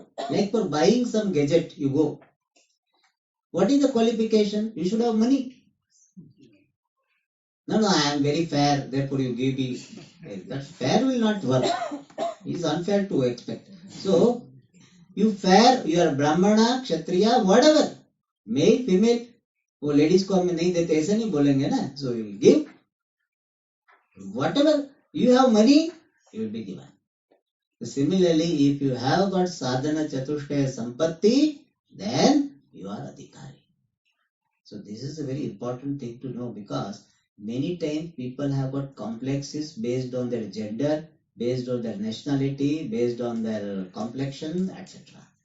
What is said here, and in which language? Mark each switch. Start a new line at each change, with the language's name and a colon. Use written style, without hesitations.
English: Like for buying some gadget, you go. What is the qualification? You should have money. No, I am very fair, therefore you give me. That fair will not work. It is unfair to expect. So, you fair, you are Brahmana, Kshatriya, whatever. Male, female.
Hindi: वो ladies को हम नहीं देते ऐसे नहीं बोलेंगे ना.
English: So you will give whatever you have money, you will be given. Similarly, if you have got sadhana chatushtaya sampatti, then you are adhikari. So this is a very important thing to know, because many times people have got complexes based on their gender, based on their nationality, based on their complexion, etc.